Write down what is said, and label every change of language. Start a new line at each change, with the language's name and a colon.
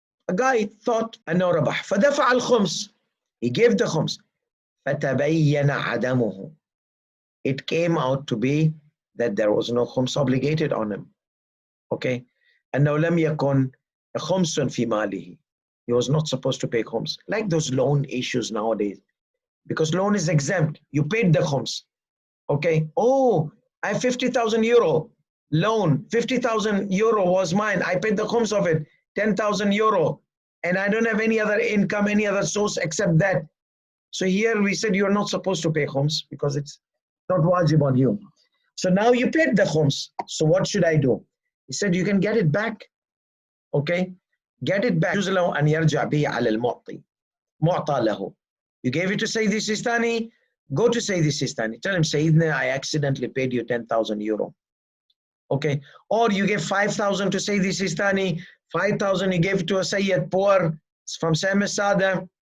English: A guy thought
Arabic: أنه ربح فدفع الخمس.
English: He gave the khums.
Arabic: فتبين عدمه.
English: It came out to be that there was no khums obligated on him.
Arabic: Okay. أنه لم يكن خمس في ماله.
English: He was not supposed to pay khums. Like those loan issues nowadays. Because loan is exempt. You paid the khums. Okay. Oh, I have 50,000 euro loan. 50,000 euro was mine. I paid the khums of it. 10,000 euro. And I don't have any other income, any other source except that. So here we said you're not supposed to pay khums because it's not wajib on you. So now you paid the khums. So what should I do? He said, you can get it back. Okay, get it back.
Arabic: يجوز له أن يرجع به على المعطي معطى له.
English: You gave it to Sayyidi Sistani, go to Sayyidi Sistani. Tell him, Sayyidina, I accidentally paid you 10,000 euro. Okay, or you gave 5,000 to Sayyidi Sistani, 5,000 you gave to a Sayyid poor from Sada.